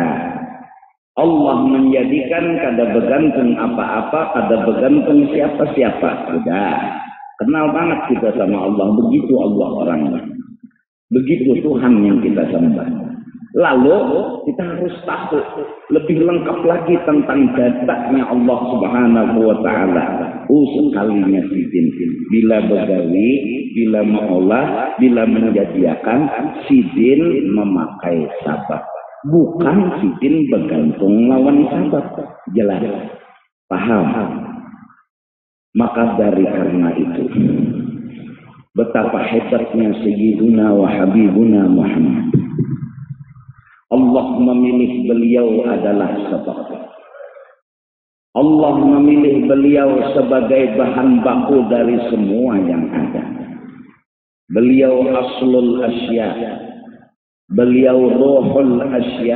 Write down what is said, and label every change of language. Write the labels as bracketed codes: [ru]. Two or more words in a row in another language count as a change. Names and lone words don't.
[bjn] Allah menjadikan kada bergantung apa-apa, kada bergantung siapa-siapa sudah. [id] Kenal banget kita sama Allah, begitu Allah orangnya. Begitu Tuhan yang kita sembah. Lalu kita harus tahu lebih lengkap lagi tentang datanya Allah [ar] سبحانه وتعالى. [bjn] Sekalinya sidin, bila begawi, bila mengolah, bila menyediakan, sidin memakai sabab. Bukan sidin bergantung lawan sabab. [id] Jelas. Paham? Maka dari karena itu, betapa hebatnya Sayyiduna wa Habibuna Muhammad. Allah memilih beliau adalah sebab. Allah memilih beliau sebagai bahan baku dari semua yang ada. Beliau [ar] أصل الأشياء. [id] Beliau [ar] روح الأشياء.